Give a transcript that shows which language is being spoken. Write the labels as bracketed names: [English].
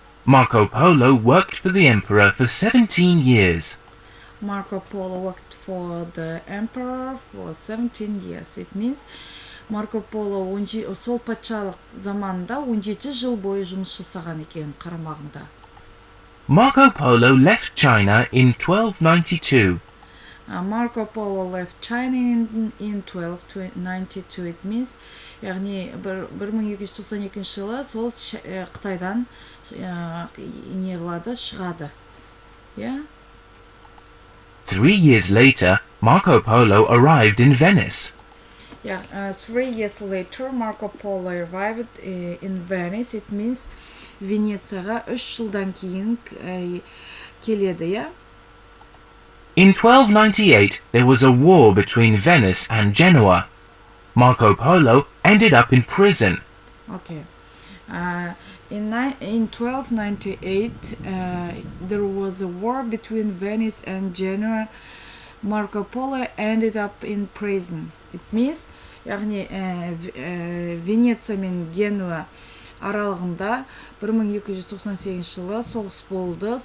[English] Marco Polo worked for the emperor for 17 years. Marco Polo worked for the emperor for 17 years. It means [Kazakh] Марко Поло сол патшалық заманында 17 жыл бойы жұмыс жасаған екен қарамағында. [English] Marco Polo left China in 1292. Marco Polo left China in 1292. It means, [Kazakh] яғни 1292 жылы сол Қытайдан неғылады, шығады. [English] 3 years later, Marco Polo arrived in Venice. 3 years later, Marco Polo arrived in Venice. It means [Kazakh] Венецияға 3 жылдан кейін келеді. [English] In 1298, there was a war between Venice and Genoa. Marco Polo ended up in prison. Okay. In 1298, there was a war between Venice and Genoa. Marco Polo ended up in prison. It means, [Kazakh] яғни Венеция мен Генуа аралығында 1298 жылы соғыс болды.